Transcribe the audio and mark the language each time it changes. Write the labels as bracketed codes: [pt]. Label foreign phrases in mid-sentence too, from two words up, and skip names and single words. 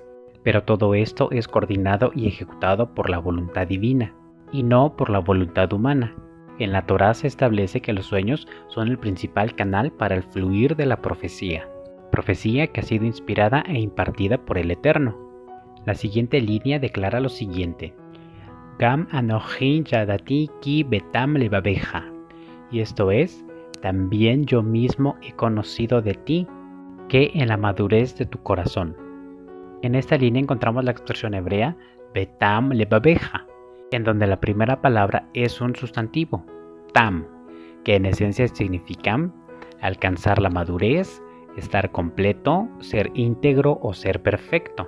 [es] Pero todo esto es coordinado y ejecutado por la voluntad divina, y no por la voluntad humana. En la Torá se establece que los sueños son el principal canal para el fluir de la profecía que ha sido inspirada e impartida por el Eterno. La siguiente línea declara lo siguiente: [he] גם אנכי ידעתי כי בתם לבבך, [es] y esto es, también yo mismo he conocido de ti, que en la madurez de tu corazón. En esta línea encontramos la expresión hebrea [he] בתם לבבך, [es] en donde la primera palabra es un sustantivo, tam, que en esencia significa alcanzar la madurez, estar completo, ser íntegro o ser perfecto.